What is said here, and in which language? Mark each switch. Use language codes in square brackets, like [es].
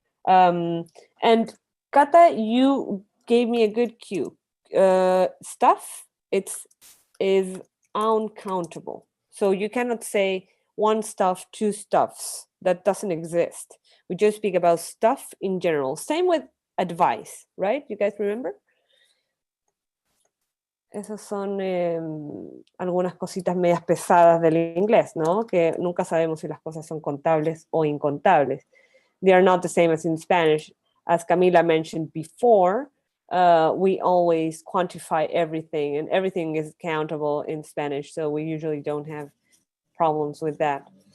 [en] And Kata, you gave me a good cue. Stuff is uncountable. So you cannot say one stuff, two stuffs. That doesn't exist. We just speak about stuff in general. Same with advice, right? You guys remember? [es] Esas son algunas cositas medias pesadas del inglés, ¿no? Que nunca sabemos si las cosas son contables o incontables. [en] They are not the same as in Spanish. As Camila mentioned before, we always quantify everything, and everything is countable in Spanish, so we usually don't have problems with that.